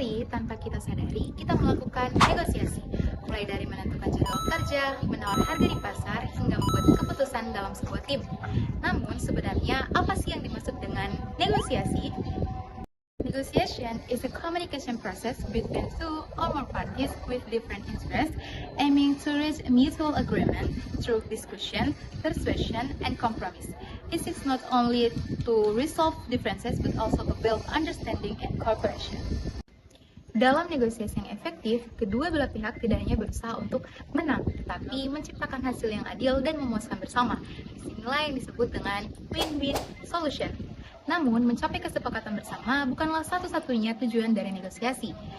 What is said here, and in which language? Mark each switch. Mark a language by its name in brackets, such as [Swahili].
[Indonesian] tanpa kita sadari, kita melakukan negosiasi, mulai dari menentukan jadwal kerja, menawar harga di pasar, hingga membuat keputusan dalam sebuah tim. Namun, sebenarnya apa sih yang dimaksud dengan negosiasi? [English] Negotiation is a communication process between two or more parties with different interests, aiming to reach a mutual agreement through discussion, persuasion, and compromise. It is not only to resolve differences but also to build understanding and cooperation. [Indonesian] Dalam negosiasi yang efektif, kedua belah pihak tidak hanya berusaha untuk menang, tetapi menciptakan hasil yang adil dan memuaskan bersama. Disinilah yang disebut dengan win-win solution. Namun, mencapai kesepakatan bersama bukanlah satu-satunya tujuan dari negosiasi.